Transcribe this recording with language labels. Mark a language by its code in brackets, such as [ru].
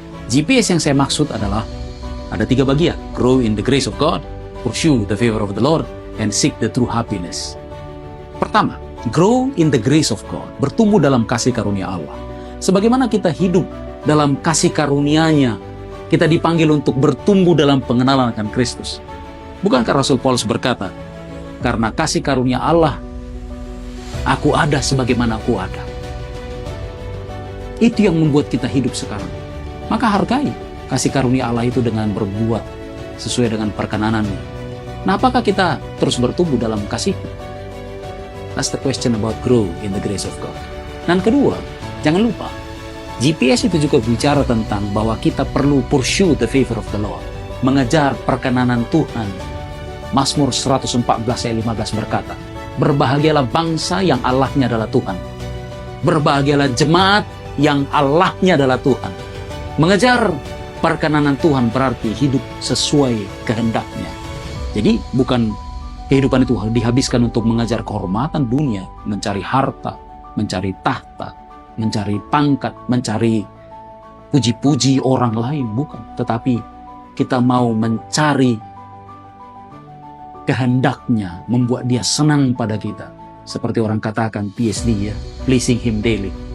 [id] GPS yang saya maksud adalah ada 3 bagian. [en] Grow in the grace of God, pursue the favor of the Lord, and seek the true happiness. [id] Pertama, [en] grow in the grace of God, [id] bertumbuh dalam kasih karunia Allah. Sebagaimana kita hidup dalam kasih karunia-Nya, kita dipanggil untuk bertumbuh dalam pengenalan akan Kristus. Bukankah Rasul Paulus berkata, karena kasih karunia Allah, aku ada sebagaimana aku ada. Itu yang membuat kita hidup sekarang. Maka hargai kasih karunia Allah itu dengan berbuat sesuai dengan perkenanannya. Nah, apakah kita terus bertumbuh dalam kasih? [en] That's the question about grow in the grace of God. [id] Dan kedua, jangan lupa, GPS itu juga bicara tentang bahwa kita perlu [en] pursue the favor of the Lord. [id] Mengejar perkenanan Tuhan. Mazmur 114 ayat 15 berkata, berbahagialah bangsa yang Allahnya adalah Tuhan. Berbahagialah jemaat yang Allahnya adalah Tuhan. Mengejar perkenanan Tuhan berarti hidup sesuai kehendaknya. Jadi bukan kehidupan itu dihabiskan untuk mengejar kehormatan dunia, mencari harta, mencari tahta, mencari pangkat, mencari puji-puji orang lain, bukan. Tetapi kita mau mencari kehendaknya, membuat dia senang pada kita. Seperti orang katakan PSD ya, [en] pleasing him daily.